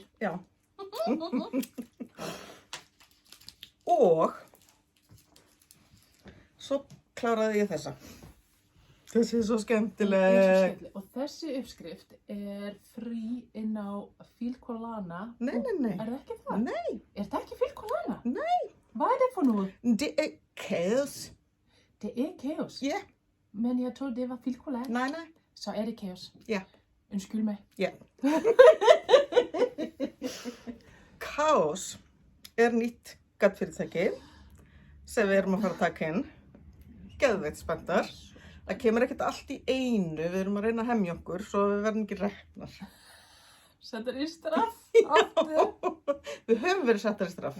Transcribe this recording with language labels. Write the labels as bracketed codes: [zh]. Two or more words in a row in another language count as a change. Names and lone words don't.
[is] Já. Og svo kláraði ég þessa. Þessi er svo skemmtileg. Og þessi uppskrift er frí inn á Filcolana. Nei. Er það ekki það? Nei. Er það ekki Filcolana? [da] Nej. Hvad er det for noget? Det er kaos. Det er kaos. Ja. Men jeg troede, det var Filcolana. Nej. Så er det kaos. Ja. Undskyld mig. Ja. [is] Kaos er nýtt gaddfyrirtæki sem við erum að fara að taka inn. Geðveikt spenntar. Það kemur ekkert allt í einu, við erum að reyna að hemja okkur svo við verðum ekki reknar. Settur í straff. Við höfum verið settar í straff.